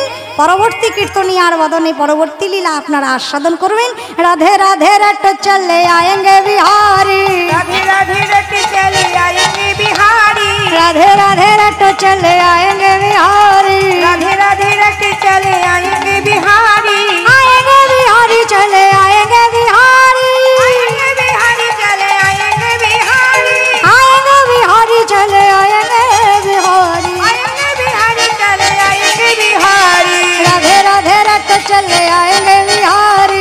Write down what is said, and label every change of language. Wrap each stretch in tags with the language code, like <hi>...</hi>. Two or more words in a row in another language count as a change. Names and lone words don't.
<bn>পরবর্তী কীর্তনী আর বদনে পরবর্তী লীলা আপনারা আস্বাদন করবেন।</bn> <hi>राधे राधे रट चले आएंगे बिहारी, राधे राधे रट चले आएंगे बिहारी, राधे राधे रट चले आएंगे बिहारी, राधे राधे रट चले आएंगे बिहारी, आएंगे बिहारी चले आएंगे बिहारी, आएंगे बिहारी चले आएंगे बिहारी, आएंगे बिहारी चले आएंगे बिहारी, आएंगे बिहारी चले आएंगे बिहारी, राधे राधे रट चले आएंगे बिहारी,</hi>